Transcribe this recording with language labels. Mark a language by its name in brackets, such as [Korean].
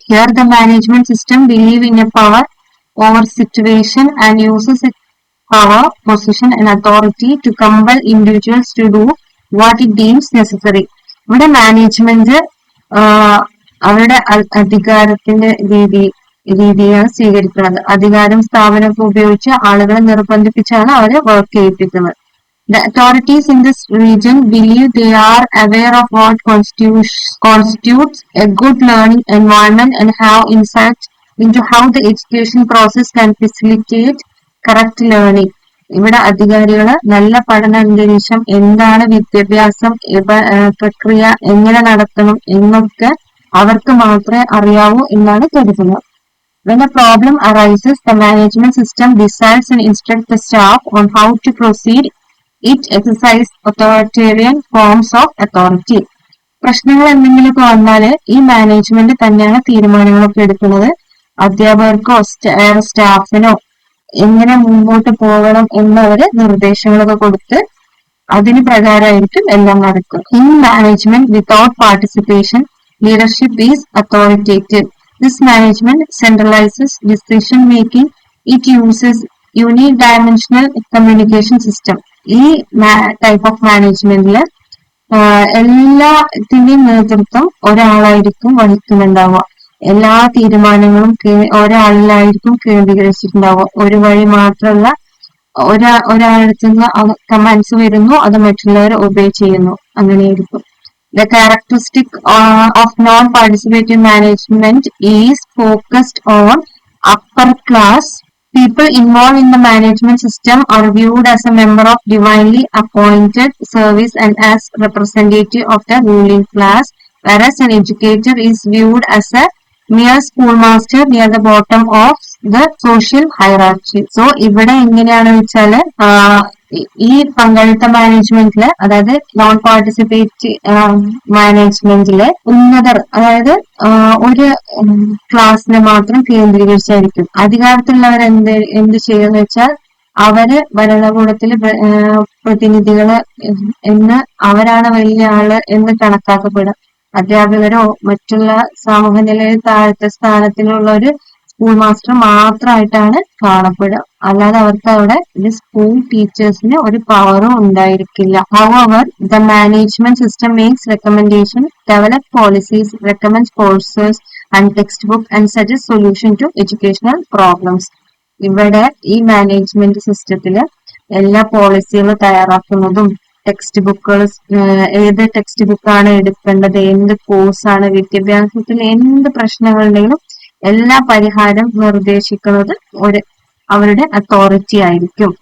[English] Here the management system believe in a power over situation and uses it power position and authority to compel individuals to do what it deems necessary. [Malayalam] ഇവിടെ management അവരുടെ അധികാരത്തിന്റെ രീതിയാണ് സ്വീകരിക്കുന്നത്. അധികാരം സ്ഥാപനമൊക്കെ ഉപയോഗിച്ച് ആളുകളെ നിർബന്ധിപ്പിച്ചാണ് അവരെ work ചെയ്യിപ്പിക്കുന്നത്. [English] The authorities in this region believe they are aware of what constitutes a good learning environment and have insight into how the education process can facilitate correct learning. [Malayalam] ഇവിടെ അധികാരികള് നല്ല പഠന അന്തരീക്ഷം, എന്താണ് വിദ്യാഭ്യാസം പ്രക്രിയ, എങ്ങനെ നടത്തണം എന്നൊക്കെ അവർക്ക് മാത്രമേ അറിയാവൂ എന്നാണ് കരുതുന്നത്. [English] When a problem arises, the management system decides and instructs the staff on how to proceed. It exercise authoritarian forms of authority. [Malayalam] പ്രശ്നങ്ങൾ എന്തെങ്കിലുമൊക്കെ വന്നാല് ഈ മാനേജ്മെന്റ് തന്നെയാണ് തീരുമാനങ്ങളൊക്കെ എടുക്കുന്നത്. അധ്യാപകർക്കോ സ്റ്റാഫിനോ എങ്ങനെ മുമ്പോട്ട് പോകണം എന്നവര് നിർദ്ദേശങ്ങളൊക്കെ കൊടുത്ത് അതിന് പ്രകാരമായിരിക്കും എല്ലാം നടക്കുക. [English] In management without participation leadership is authoritative. This management centralizes decision making. It uses unidimensional communication system. [Malayalam] ഈ [English] type of [Malayalam] മാനേജ്മെന്റില് എല്ലാത്തിന്റെയും നേതൃത്വം ഒരാളായിരിക്കും വഹിക്കുന്നുണ്ടാവുക. എല്ലാ തീരുമാനങ്ങളും ഒരാളിലായിരിക്കും കേന്ദ്രീകരിച്ചിട്ടുണ്ടാവുക. ഒരു വഴി മാത്രമല്ല, ഒരാളടുത്ത് നിന്ന് കമാൻഡ്സ് വരുന്നു, അത് മറ്റുള്ളവർ ഒബേ ചെയ്യുന്നു, അങ്ങനെയായിരിക്കും. [English] The characteristic of non-participative management is focused on upper class. People involved in the management system are viewed as a member of divinely appointed service and as representative of the ruling class, whereas an educator is viewed as a mere schoolmaster near the bottom of the social hierarchy. [Malayalam] So ഇവിടെ എങ്ങനെയാണെന്ന് വെച്ചാല് ഈ പങ്കാളിത്ത മാനേജ്മെന്റില്, അതായത് non participate മാനേജ്മെന്റില് ഉന്നതർ, അതായത് ഒരു ക്ലാസ്സിനെ മാത്രം കേന്ദ്രീകരിച്ചായിരിക്കും. അധികാരത്തിലുള്ളവർ എന്ത് ചെയ്യുമെന്ന് വെച്ചാൽ അവര് ഭരണകൂടത്തില് പ്രതിനിധികള് എന്ന് അവരാണ് വലിയ ആള് എന്ന് കണക്കാക്കപ്പെടുക. അധ്യാപകരോ മറ്റുള്ള സാമൂഹ്യ നിലയിൽ താഴത്തെ സ്ഥാനത്തിലുള്ള ഒരു സ്കൂൾ മാസ്റ്റർ മാത്രമായിട്ടാണ് കാണപ്പെടുക. അല്ലാതെ അവർക്ക് അവിടെ സ്കൂൾ ടീച്ചേഴ്സിന് ഒരു പവറും ഉണ്ടായിരിക്കില്ല. [English] However, the management system makes recommendations, develop policies, recommends courses and textbook and suggests solution to educational problems. [Malayalam] ഇവിടെ ഈ മാനേജ്മെന്റ് സിസ്റ്റത്തില് എല്ലാ പോളിസികളും തയ്യാറാക്കുന്നതും ടെക്സ്റ്റ് ബുക്കുകൾ, ഏത് ടെക്സ്റ്റ് ബുക്കാണ് എടുക്കേണ്ടത്, എന്ത് കോഴ്സാണ്, വിദ്യാഭ്യാസത്തിൽ എന്ത് പ്രശ്നങ്ങളുണ്ടെങ്കിലും എല്ലാ പരിഹാരം നിർദ്ദേശിക്കുന്നത് അവരുടെ അതോറിറ്റി ആയിരിക്കും.